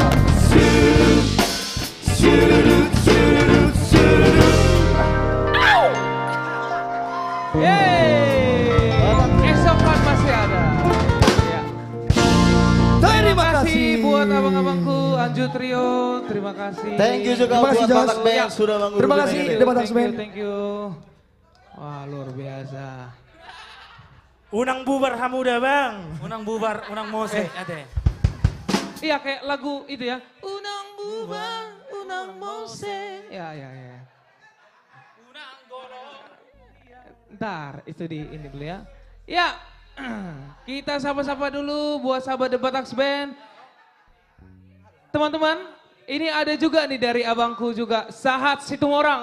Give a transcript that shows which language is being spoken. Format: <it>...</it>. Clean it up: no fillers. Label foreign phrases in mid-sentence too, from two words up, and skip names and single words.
<id>Curut, curut, curut, curut. Esok kan masih ada. Ya. Terima kasih buat abang-abangku Anju Trio, terima kasih.</id> <en>Thank you juga</en> <id>Terima kasih, buat Jos. Batak Band Ya. sudah mengurusi. Terima kasih, The Batak Band.</id> <en>Thank you.</en> <id>Wah, luar biasa.</id> <bbc>Unang bubar hamuda bang. Unang bubar, unang mose, ade.</bbc> <id>Iya kayak lagu itu ya.</id> <bbc>Unang bubar, unang mose.</bbc> <id>Ya. Ntar itu di ini dulu ya. Ya, kita sapa-sapa dulu buat sahabat The Batak Band. Teman-teman, ini ada juga nih dari abangku juga, Sahat Situmorang.</id>